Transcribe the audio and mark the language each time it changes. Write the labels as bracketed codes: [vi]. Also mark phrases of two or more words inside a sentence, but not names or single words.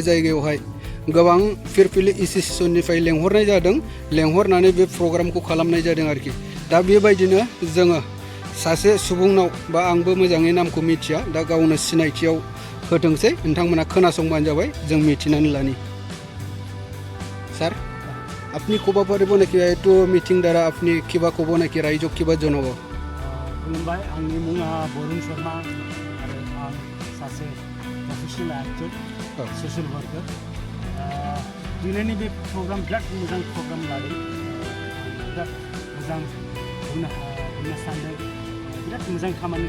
[brx] जायगायावहाय गोबां फिरफिलि एसोसिएशननिफ्राय लेंहरनाय जादों लेंहरनानै बे प्रग्रामखौ खालामनाय जादों आरोखि दा बेबायदिनो जोङो सासे सुबुंनाव बा आंबो मोजाङै नामखौ मिथिया दा गावनो सिनायथियाव होथोंसै नोंथांमोना खोनासंबानो जाबाय जों मिथिनानै लानि सर [as] আপনি ক'ব পাৰিব নেকি এইটো মিটিং দ্বাৰা আপুনি কিবা ক'ব নেকি ৰাইজক কিবা জনাব [brx] खुलुमबाय आंनि मुङा बरुन शर्मा आरो आं सासे [en] professional actor social worker [brx] दिनैनि बे प्रग्राम बिराद मोजां प्रग्राम लादों बिराद मोजां बुंनो सानदों बिराद मोजां खामानि